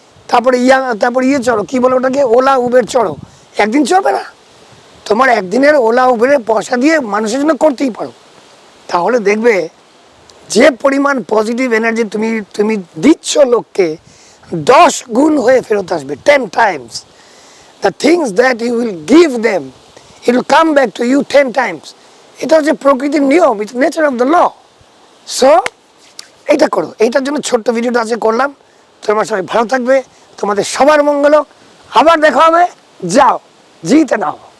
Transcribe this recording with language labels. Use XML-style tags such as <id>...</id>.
<bn>তারপরে ইয়ে চড়ো, কী বলো ওটাকে, ওলা উবের চড়ো, একদিন চড়বে না। তোমার একদিনের ওলা উবেরের পয়সা দিয়ে মানুষের জন্য করতেই পারো। তাহলে দেখবে যে পরিমাণ পজিটিভ এনার্জি তুমি দিচ্ছ লোককে, 10 গুণ হয়ে ফেরত আসবে,</bn> <en>10 times. The things that you will give them, it will come back to you 10 times.</en> <bn>এটা হচ্ছে প্রকৃতির নিয়ম,</bn> <en>It's nature of the law.</en> <bn>So এইটা করো। এইটার জন্য ছোট্ট ভিডিওটা আজকে করলাম। তোমরা সবাই ভালো থাকবে, তোমাদের সবার মঙ্গল হোক। আবার দেখা হবে। যাও, জিতে নাও।</bn>